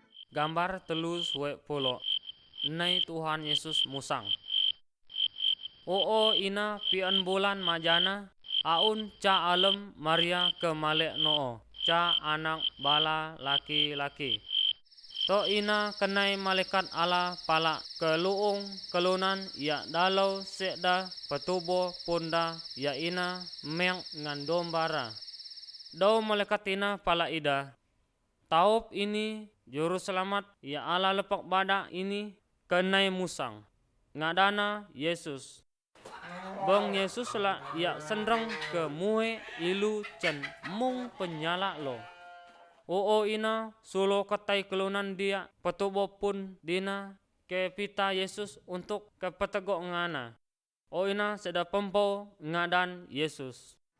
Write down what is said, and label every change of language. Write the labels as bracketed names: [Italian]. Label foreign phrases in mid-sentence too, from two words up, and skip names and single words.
[Mainstream Kenyah] Gambar telu suwe polo. Nai Tuhan Yesus musang. Ina pian bulan majana aun ca alem Maria ke malek noo ca anak bala laki-laki. To ina kenai malaikat Allah pala keluung kelunan ya dalau sekda petubo punda ya ina meng ngan dombara. Dau malaikat ina pala ida. Taup ini juru selamat ya Allah lepak badak ini kenai musang. Ngadana Yesus. Bang Yesus lah ya sendrang ke mue ilu cen mung penyala lo. Ina sulo katai kelunan dia petubo pun dina ke pita Yesus untuk ke petegok ngana. Ina seda pempau ngadan Yesus.